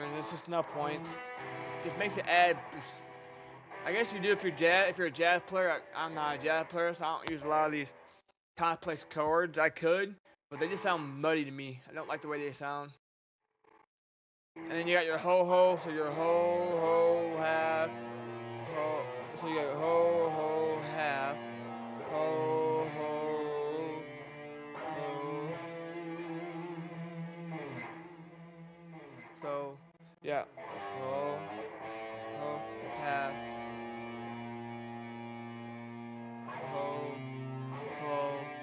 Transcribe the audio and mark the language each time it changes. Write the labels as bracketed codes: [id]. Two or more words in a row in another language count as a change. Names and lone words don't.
[en] It's just no point. Just makes it add. I guess you do if you're a jazz player. I'm not a jazz player, so I don't use a lot of these complex chords. I could, but they just sound muddy to me. I don't like the way they sound. And then you got your ho-ho, so your ho, half, ho. So you got your ho, half, ho, ho. So, yeah, ho, half, ho, ho.